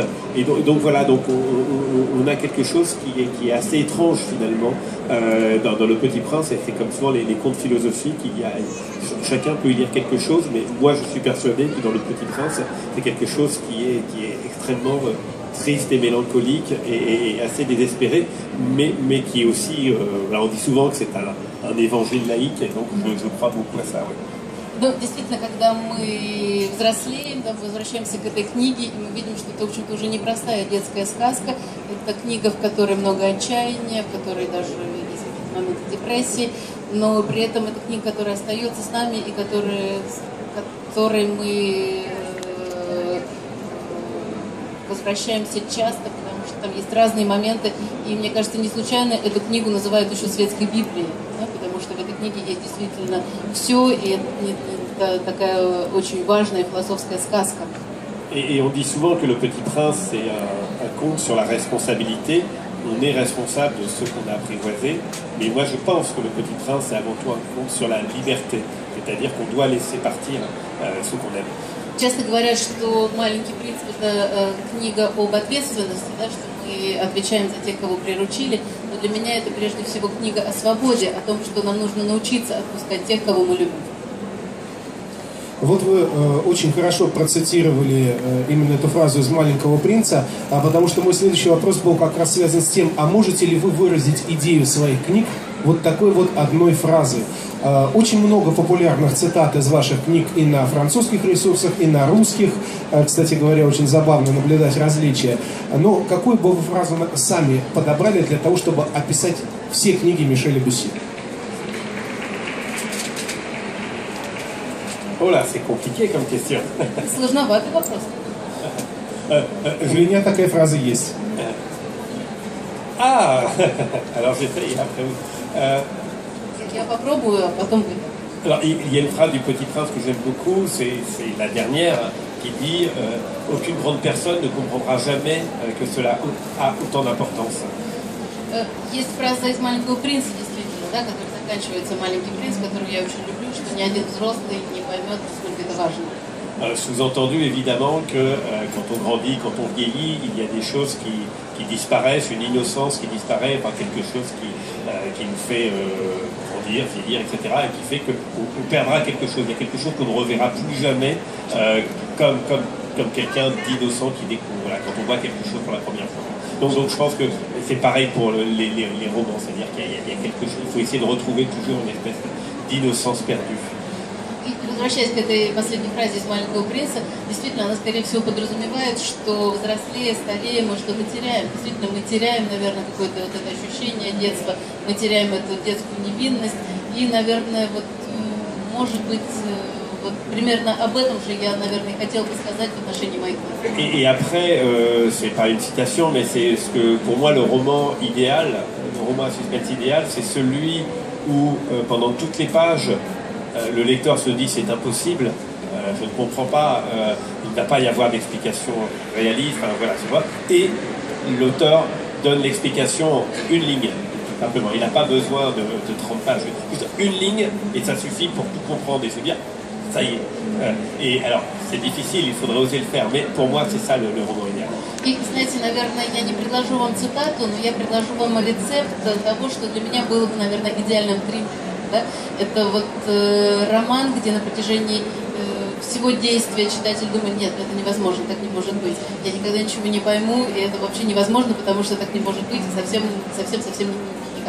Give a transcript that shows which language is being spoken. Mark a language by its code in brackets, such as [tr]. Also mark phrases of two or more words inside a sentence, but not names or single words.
[fr] Et donc voilà, donc on a quelque chose qui est assez étrange finalement dans Le Petit Prince, et c'est comme souvent les contes philosophiques, chacun peut y lire quelque chose, mais moi je suis persuadé que dans Le Petit Prince, c'est quelque chose qui est extrêmement triste et mélancolique et assez désespéré, mais qui est aussi, on dit souvent que c'est un évangile laïque, et donc je crois beaucoup à ça. Oui. [ru] Ну, действительно, когда мы взрослеем, да, возвращаемся к этой книге, и мы видим, что это, в общем-то, уже не простая детская сказка. Это книга, в которой много отчаяния, в которой даже есть какие-то моменты депрессии, но при этом это книга, которая остается с нами и которой мы возвращаемся часто, потому что там есть разные моменты, и мне кажется, не случайно эту книгу называют еще светской Библией, да, потому что в этой книге есть действительно все, и это такая очень важная философская сказка. [fr] Et on dit souvent que Le Petit Prince, c'est un conte sur la responsabilité. On est responsable de ce qu'on a apprivoisé. Mais moi, je pense que Le Petit Prince, c'est avant tout un conte sur la liberté. C'est-à-dire qu'on doit laisser partir ce qu'on aime. [ru] Часто говорят, что «Маленький принц» — это книга об ответственности, да, что мы отвечаем за тех, кого приручили. Но для меня это прежде всего книга о свободе, о том, что нам нужно научиться отпускать тех, кого мы любим. Вот вы очень хорошо процитировали именно эту фразу из «Маленького принца», потому что мой следующий вопрос был как раз связан с тем, а можете ли вы выразить идею своих книг вот такой вот одной фразой? Очень много популярных цитат из ваших книг и на французских ресурсах, и на русских. Кстати говоря, очень забавно наблюдать различия. Но какую бы вы фразу сами подобрали для того, чтобы описать все книги Мишеля Бюсси? [fr] Oh là, c'est compliqué comme question. [ru] Сложноватый вопрос. У меня такая фраза есть. [fr] Ah alors j'essaye après vous. [ru] Я попробую, а потом вы. [fr] Alors, il y a une phrase du Petit Prince que j'aime beaucoup, c'est la dernière, qui dit aucune grande personne ne comprendra jamais que cela a autant d'importance. [ru] Есть фраза из «Маленького принца», действительно, да, которая заканчивается «Маленький принц», которую я очень люблю, что ни один взрослый не поймет, насколько это важно. [fr] Sous-entendu évidemment que quand on grandit, quand on vieillit, il y a des choses qui disparaissent, une innocence qui disparaît, enfin quelque chose qui nous fait grandir, vieillir, etc. et qui fait qu'on perdra quelque chose. Il y a quelque chose qu'on ne reverra plus jamais comme quelqu'un d'innocent qui découvre, voilà, quand on voit quelque chose pour la première fois. Donc je pense que c'est pareil pour les romans, c'est-à-dire qu'il y a quelque chose, il faut essayer de retrouver toujours une espèce d'innocence perdue. [ru] И возвращаясь к этой последней фразе из «Маленького принца», действительно, она, скорее всего, подразумевает, что взрослее, старее мы что-то теряем. Действительно, мы теряем, наверное, какое-то вот это ощущение детства, мы теряем эту детскую невинность. И, наверное, вот, может быть, вот примерно об этом же я, naverное, хотел бы сказать в отношении моих книг. [fr] Et après, c'est pas une citation, mais c'est ce que, pour moi, le roman idéal, le roman à suspense idéal, c'est celui où, pendant toutes les pages, le lecteur se dit c'est impossible, je ne comprends pas, il ne va pas y avoir d'explication réaliste, enfin, voilà, tu vois. Et l'auteur donne l'explication en une ligne, simplement. Il n'a pas besoin de 30 pages, juste une ligne, et ça suffit pour tout comprendre et se dire ça y est. Et alors, c'est difficile, il faudrait oser le faire, mais pour moi, c'est ça le roman idéal. [ru] И, знаете, наверное, я не предложу вам цитату, но я предложу вам рецепт того, что для меня было бы, наверное, идеальным триллером. Да? Это вот роман, где на протяжении всего действия читатель думает, нет, это невозможно, так не может быть. Я никогда ничего не пойму, и это вообще невозможно, потому что так не может быть, совсем никак.